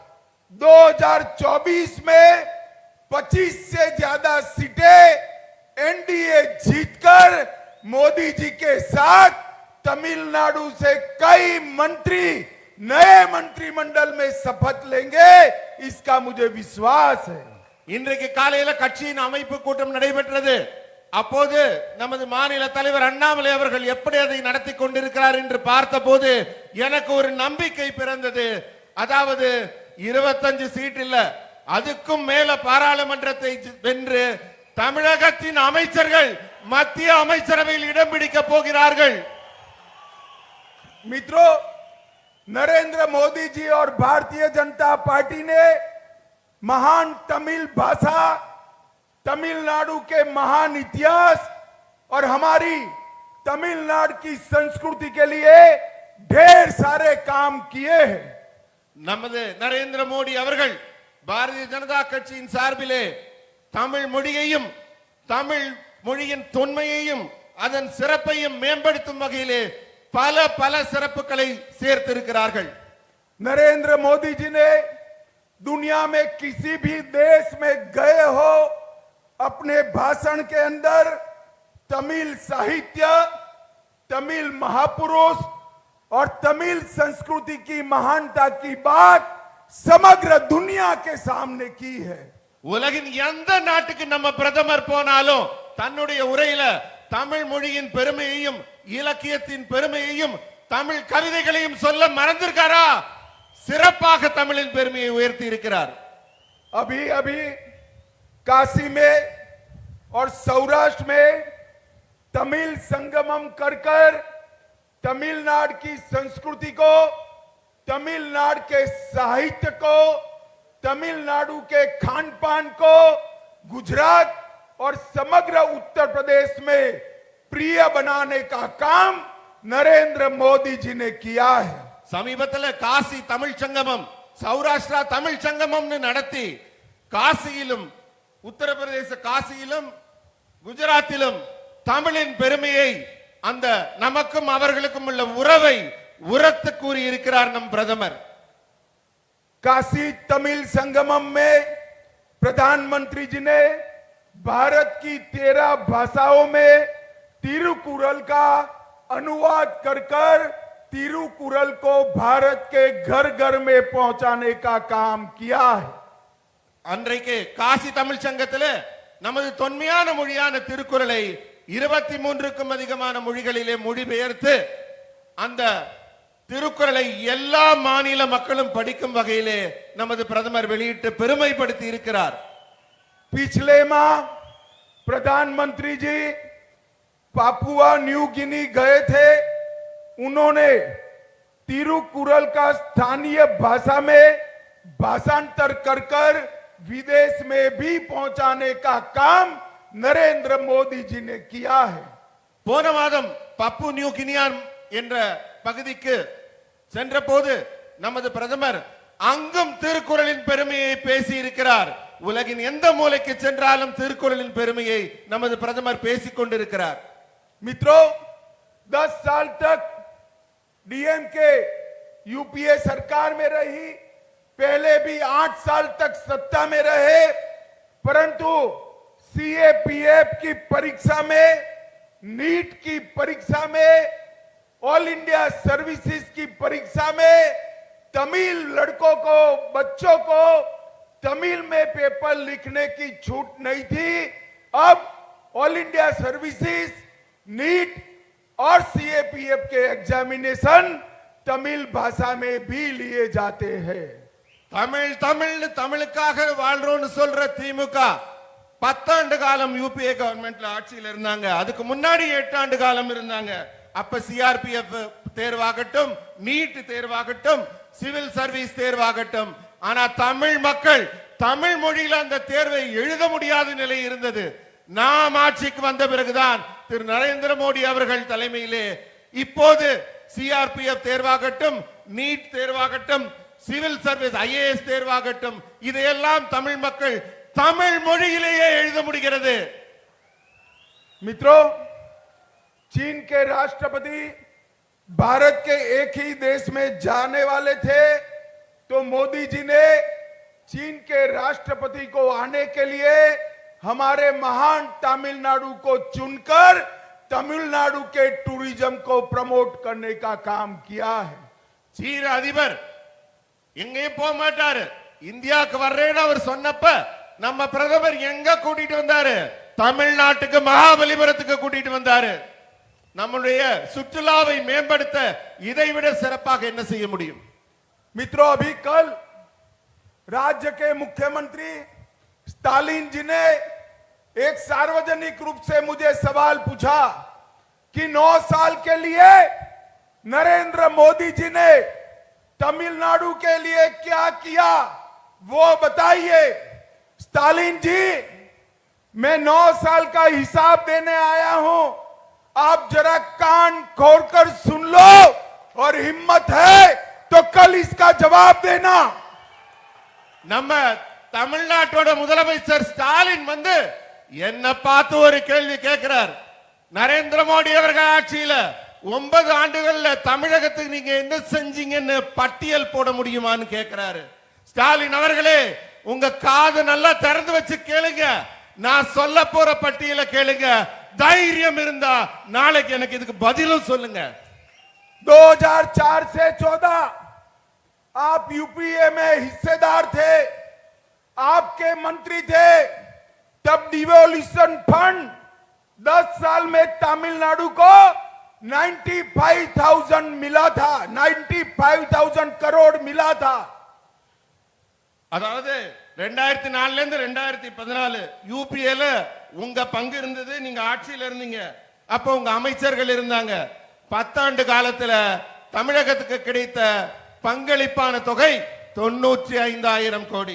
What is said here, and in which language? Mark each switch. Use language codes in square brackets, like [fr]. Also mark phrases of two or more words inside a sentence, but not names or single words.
[hi] 2024 में 25 से ज्यादा सीटें एनडीए जीतकर मोदी जी के साथ तमिलनाडु से कई मंत्री नए मंत्रिमंडल में शपथ लेंगे, इसका मुझे विश्वास है। [ta] இன்றைக்கு காலையில கட்சியின் அமைப்பு கூட்டம் நடைபெற்றது. அப்போது நமது மாநில தலைவர் அண்ணாமலை அவர்கள் எப்படி அதை நடத்தி கொண்டிருக்கிறார் என்று பார்த்தபோது எனக்கு ஒரு நம்பிக்கை பிறந்தது. அதாவது 25 சீட் இல்ல, அதுக்கும் மேல பாராளுமன்றத்தை வென்று தமிழகத்தின் அமைச்சர்கள் மத்திய அமைச்சரவையில் இடம் பிடிக்க போகிறார்கள். [hi] मित्रों, नरेंद्र मोदी जी और भारतीय जनता पार्टी ने महान तमिल भाषा, तमिलनाडु के महान इतिहास और हमारी तमिलनाडु की संस्कृति के लिए ढेर सारे काम किए हैं। [ta] நமது நரேந்திர மோடி அவர்கள் பாரதிய ஜனதா கட்சியின் சார்பிலே தமிழ் மொழியையும் தமிழ் மொழியின் தொன்மையையும் அதன் சிறப்பையும் மேம்படுத்தும் வகையிலே பல பல சிறப்புகளை சேர்த்திருக்கிறார்கள். [hi] नरेंद्र मोदी जी ने दुनिया में किसी भी देश में गए हो, अपने भाषण के अंदर तमिल साहित्य, तमिल महापुरुष और तमिल संस्कृति की महानता की बात समग्र दुनिया के सामने की है। [ta] உலகின் எந்த நாட்டுக்கு நம்ம பிரதமர் போனாலும் தன்னுடைய உரையில தமிழ் மொழியின் பெருமையையும் இலக்கியத்தின் பெருமையையும் தமிழ் கவிதைகளையும் சொல்ல மறந்திருக்காரா? சிறப்பாக தமிழின் பெருமையை உயர்த்தி இருக்கிறார். [hi] अभी अभी काशी में और सौराष्ट्र में तमिल संगमम कर तमिलनाडु की संस्कृति को, तमिलनाडु के साहित्य को, तमिलनाडु के खान पान को गुजरात और समग्र उत्तर प्रदेश में प्रिय बनाने का काम नरेंद्र मोदी जी ने किया है। [ta] சமீபத்தில் காசி தமிழ் சங்கமம், சௌராஷ்டிரா தமிழ் சங்கமம்னு நடத்தி காசியிலும் உத்தரப்பிரதேச காசியிலும் குஜராத்திலும் தமிழின் பெருமையை, அந்த நமக்கும் அவர்களுக்கும் உள்ள உறவை உரத்து கூறி இருக்கிறார் நம் பிரதமர். [hi] काशी तमिल संगमम में प्रधानमंत्री जी ने भारत की 13 भाषाओं में तिरुकुरल का अनुवाद कर तिरुकुरल को भारत के घर घर में पहुंचाने का काम किया है। [ta] அன்றைக்கு காசி தமிழ் சங்கத்தில் நமது தொன்மையான மொழியான திருக்குறளை 23க்கும் அதிகமான மொழிகளிலே மொழிபெயர்த்து அந்த திருக்குறளை எல்லா மாநில மக்களும் படிக்கும் வகையிலே நமது பிரதமர் வெளியிட்டு பெருமைப்படுத்தி இருக்கிறார். [hi] पिछले माह प्रधानमंत्री जी पापुआ न्यू गिनी गए थे. उन्होंने तिरुकुरल का स्थानीय भाषा में भाषांतर कर विदेश में भी पहुंचाने का काम नरेंद्र मोदी जी ने किया है. [ta] போன மாதம் பப்பு நியூ கினியான் என்ற பகுதிக்கு சென்ற போது நமது பிரதமர் அங்கும் திருக்குறளின் பெருமையை பேசி இருக்கிறார். உலகின் எந்த மூலைக்கு சென்றாலும் திருக்குறளின் பெருமையை நமது பிரதமர் பேசிக் கொண்டிருக்கிறார். [hi] मित्रों, 10 साल तक डीएमके यूपीए सरकार में रही, पहले भी 8 साल तक सत्ता में रहे, परंतु सीएपीएफ की परीक्षा में, नीट की परीक्षा में, ऑल इंडिया सर्विसेज की परीक्षा में तमिल लड़कों को, बच्चों को तमिल में पेपर लिखने की छूट नहीं थी. अब ऑल इंडिया सर्विसेज, नीट और सीएपीएफ के एग्जामिनेशन तमिल भाषा में भी लिए जाते हैं. [ta] தமிழ் தமிழ் தமிழுக்காக வாழ்றோம்னு சொல்ற திமுக 10 ஆண்டு காலம் யூபிஏ கவர்மெண்ட்ல ஆட்சியில் இருந்தாங்க. அதுக்கு முன்னாடி 8 ஆண்டு காலம் இருந்தாங்க. அப்ப சிஆர்பிஎஃப் தேர்வாகட்டும், நீட் தேர்வாகட்டும், [en] civil service [ta] தேர்வாகட்டும், ஆனா தமிழ் மக்கள் தமிழ் மொழியில அந்த தேர்வை எழுத முடியாத நிலை இருந்தது. நாம் ஆட்சிக்கு வந்த பிறகுதான் திரு நரேந்திர மோடி அவர்கள் தலைமையிலே இப்போது சிஆர்பிஎஃப் தேர்வாகட்டும், நீட் தேர்வாகட்டும், [en] civil service IAS [ta] தேர்வாகட்டும், இதையெல்லாம் தமிழ் மக்கள் தமிழ் மொழியிலேயே எழுத முடிகிறது. [hi] मित्रों, चीन के राष्ट्रपति भारत के एक ही देश में जाने वाले थे, तो मोदी जी ने चीन के राष्ट्रपति को आने के लिए हमारे महान तमिलनाडु को चुनकर तमिलनाडु के टूरिज्म को प्रमोट करने का काम किया है. [ta] சீன அதிபர் எங்கேயும் போக மாட்டாரு. இந்தியாவுக்கு வர்றேன்னு அவர் சொன்னப்ப நம்ம பிரதமர் எங்க கூட்டிட்டு வந்தாரு? தமிழ்நாட்டுக்கு மகாபலிபுரத்துக்கு கூட்டிட்டு வந்தாரு. நம்முடைய சுற்றுலாவை மேம்படுத்த இதைவிட சிறப்பாக என்ன செய்ய முடியும்? [hi] मित्रों, अभी कल राज्य के मुख्यमंत्री स्टालिन जी ने एक सार्वजनिक रूप से मुझे सवाल पूछा कि 9 साल के लिए नरेंद्र मोदी जी ने तमिलनाडु के लिए क्या किया, वो बताइए. स्टालिन जी, मैं 9 साल का हिसाब देने आया हूं. आप जरा कान खोलकर सुन लो और हिम्मत है तो कल इसका जवाब देना. [ta] நம்ம தமிழ்நாட்டோட முதலமைச்சர் ஸ்டாலின் வந்து என்ன பார்த்து ஒரு கேள்வி கேட்கிறார். நரேந்திர மோடி அவர்கள் ஆட்சியில 9 ஆண்டுகள்ல தமிழகத்துக்கு நீங்க என்ன செஞ்சீங்கன்னு பட்டியல் போட முடியுமான்னு கேட்கிறாரு. ஸ்டாலின் அவர்களே, உங்க காது நல்லா திறந்து வச்சு கேளுங்க. நான் சொல்ல போற பட்டியலை கேளுங்க. தைரியம் இருந்தா நாளைக்கு எனக்கு இதுக்கு பதிலும் சொல்லுங்க. [hi] 2004 से 14 आप यूपीए में हिस्सेदार थे, आपके मंत्री थे. तब [en] devolution fund [hi] 10 साल में तमिलनाडु को 95,000 मिला था, 95,000 करोड़ मिला था. [ta] அதாவது 2004ல இருந்து 2014 யூபிஏல உங்க பங்கு இருந்தது. நீங்க ஆட்சியில இருந்தீங்க. அப்ப உங்க அமைச்சர்கள் இருந்தாங்க. 10 ஆண்டு காலத்துல தமிழகத்துக்கு கிடைத்த பங்களிப்பான தொகை 95,000 கோடி.